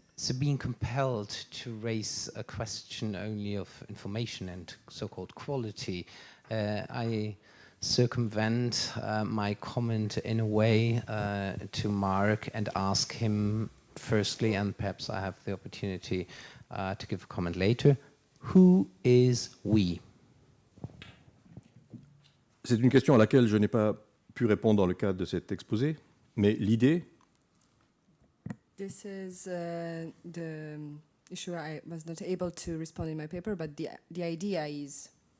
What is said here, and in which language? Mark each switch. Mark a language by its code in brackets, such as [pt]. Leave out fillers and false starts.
[en] So being compelled to raise a question only of information and so-called quality, I circumvent my comment in a way to Mark and ask him firstly, and perhaps I have the opportunity to give a comment later. Who is we? [fr] C'est une question à laquelle je n'ai pas pu répondre dans le cadre de cet exposé, mais l'idée... [en] This is the issue I was not able to respond in my paper, but the idea is...